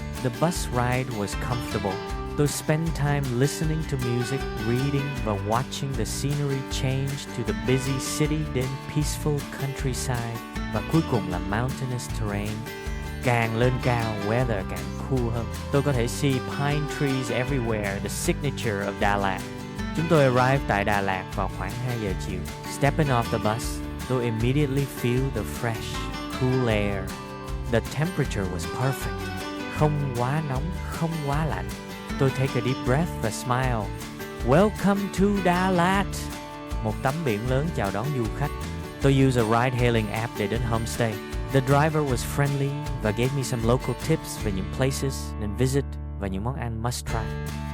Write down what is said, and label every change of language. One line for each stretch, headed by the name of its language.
English: The bus ride was comfortable. Tôi spend time listening to music, reading và watching the scenery change to the busy city đến peaceful countryside
Vietnamese: và cuối cùng là
English: mountainous terrain.
Vietnamese: Càng lên cao,
English: weather càng cool
Vietnamese: hơn. Tôi có thể
English: see pine trees everywhere, the signature of Đà Lạt.
Vietnamese: Chúng tôi arrive tại Đà Lạt vào khoảng 2 giờ chiều.
English: Stepping off the bus, tôi immediately feel the fresh, cool air. The temperature was perfect.
Vietnamese: Không quá nóng, không quá lạnh. Tôi
English: take a deep breath
Vietnamese: và smile.
English: Welcome to Đà Lạt.
Vietnamese: Một tấm biển lớn chào đón du khách.
English: Tôi use a ride-hailing app
Vietnamese: để đến
English: homestay. The driver was friendly và gave me some local tips về những places nên visit và
Vietnamese: những món ăn
English: must try.